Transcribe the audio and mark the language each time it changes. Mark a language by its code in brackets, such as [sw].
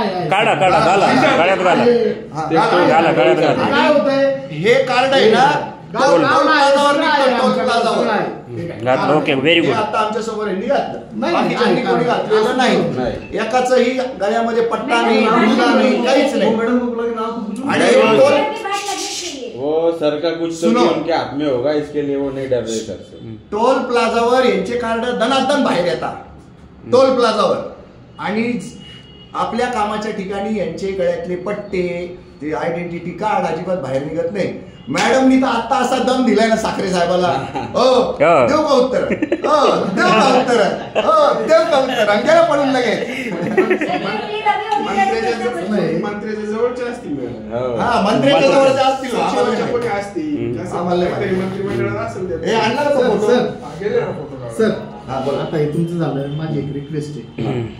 [mr] काढा घाला गळ्यात घाला काय होतंय? हे कार्ड आहे ना, टोल प्लाझावर. Okay, very good. आता आमच्या समोर यांनी घातलं, बाकीच्यांनी कोणी घातलेलं नाही. एकाचंही गळ्यामध्ये पट्टा नाही, काहीच नाही. आणि [hi] वो सर का कुछ तो उनके हाथ में होगा, इसके लिए वो नहीं डर रहे सर से. [mr] टोल प्लाझावर यांचे कार्ड दनादन बाहेर येतात. टोल प्लाझावर आणि आपल्या कामाच्या ठिकाणी यांचे गळ्यातले पट्टे, ते आयडेंटिटी कार्ड अजिबात बाहेर निघत नाही. मॅडमनी तर आता असा दम दिलाय ना साखरे साहेबाला. देऊ का उत्तर, देऊ का उत्तर, देऊ का उत्तर, अंगाला पडून लगेच. मंत्र्याच्या जवळच्या असतील. हा, मंत्र्याच्या जवळच्या असतील. मंत्रिमंडळात असेल. हे आणणार का फोटो? सर आता हे तुमचं झालं. माझी एक रिक्वेस्ट आहे,